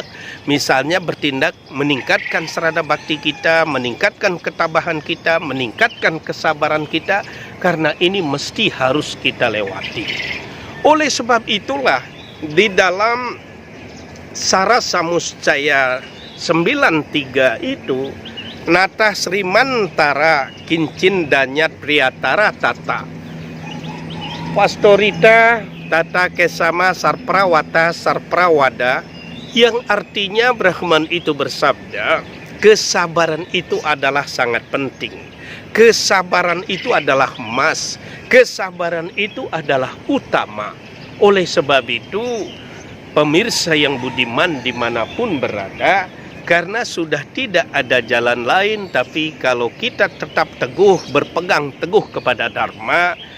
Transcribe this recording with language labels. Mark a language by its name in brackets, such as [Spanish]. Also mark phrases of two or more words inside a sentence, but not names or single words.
[Indonesian] Misalnya bertindak meningkatkan serada bakti kita, meningkatkan ketabahan kita, meningkatkan kesabaran kita, karena ini mesti harus kita lewati. Oleh sebab itulah di dalam Sarasamuscaya 93 itu, [Sanskrit] Nata Srimantara Kincin Danyat Priyatara Tata Pastorita Tata Kesama Sarprawata Sarprawada, [Indonesian] yang artinya Brahman itu bersabda, kesabaran itu adalah sangat penting. Kesabaran itu adalah emas. Kesabaran itu adalah utama. Oleh sebab itu, pemirsa yang budiman dimanapun berada, karena sudah tidak ada jalan lain, tapi kalau kita tetap teguh, berpegang teguh kepada Dharma,